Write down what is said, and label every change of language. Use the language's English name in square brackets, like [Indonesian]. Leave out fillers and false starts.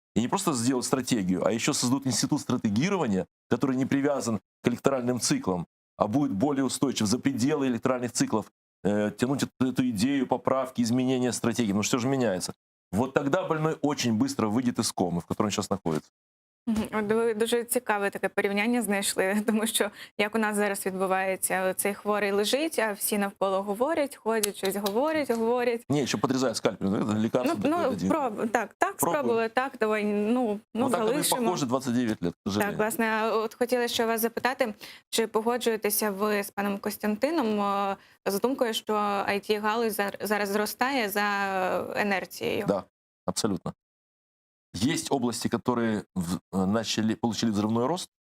[Russian] И не просто сделать стратегию, а еще создадут институт стратегирования, который не привязан к электоральным циклам, а будет более устойчив за пределы электоральных циклов, тянуть эту идею поправки, изменения стратегии, потому что все же меняется. Вот тогда больной очень быстро выйдет из комы, в которой он сейчас находится. [Ukrainian] От ви дуже цікаве таке порівняння знайшли, тому що як у нас зараз відбувається, цей хворий лежить, а всі навколо говорять, ходять, щось говорять. [Russian] Не, еще подрезают скальпель, лекарство. [Ukrainian] Так, спробували, так, давай, [Russian] вот так [Ukrainian] залишимо. [Russian] так похоже 29 лет, к сожалению. [Ukrainian] Так, власне, от хотіла ще вас запитати, чи погоджуєтеся ви з паном Костянтином з думкою, що IT-галузь зараз зростає за інерцією? [Russian] Да, абсолютно. Есть области, которые получили взрывной рост.